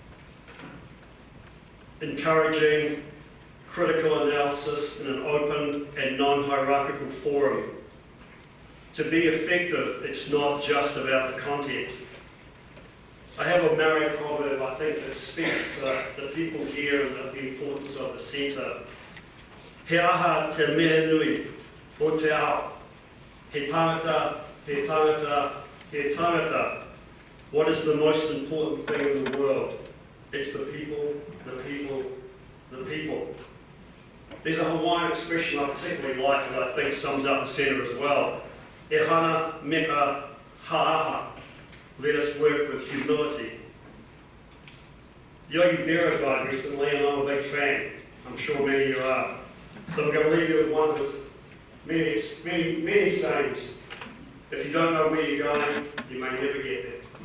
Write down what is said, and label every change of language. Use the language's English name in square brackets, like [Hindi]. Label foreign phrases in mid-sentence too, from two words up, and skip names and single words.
[English] Encouraging critical analysis in an open and non-hierarchical forum. To be effective, it's not just about the content. I have a Maori proverb, I think, that speaks to the people here and the importance of the Centre. [Māori] He aha te mea nui o te ao. He tangata, he tangata, he tangata. [English] What is the most important thing in the world? It's the people, the people, the people. There's a Hawaiian expression I particularly like that I think sums up the Centre as well. [Hawaiian] E hana meka ha'aha. [English] Let us work with humility. Yogi Berra died recently and I'm a big fan. I'm sure many of you are. So I'm going to leave you with one of his many sayings. If you don't know where you're going, you may never get there.